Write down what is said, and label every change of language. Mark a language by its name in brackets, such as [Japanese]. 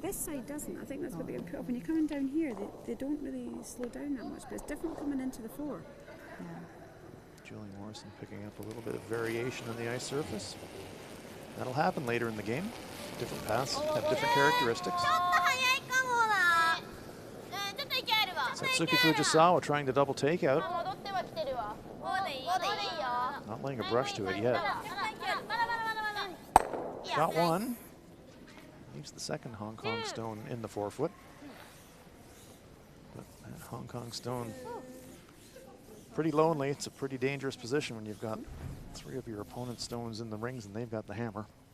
[English] This side doesn't. I think that's what they put up. When you're coming down here, they don't really slow down that much. But it's different coming into the 4. Julie Morrison picking up a little bit of variation on the ice surface. That'll happen later in the game. Different paths have different characteristics. [Japanese] ちょっと早いかもなちょっといけあるわ [English] Satsuki Fujisawa trying to double take out. [Japanese] 戻ってはきてるわもうでいいよ [English] Not laying a brush to it yet. [Japanese] まだまだ [English] Shot 1. Leaves the second Hong Kong stone in the forefoot. But that Hong Kong stone, pretty lonely. It's a pretty dangerous position when you've got 3 of your opponent's stones in the rings and they've got the hammer.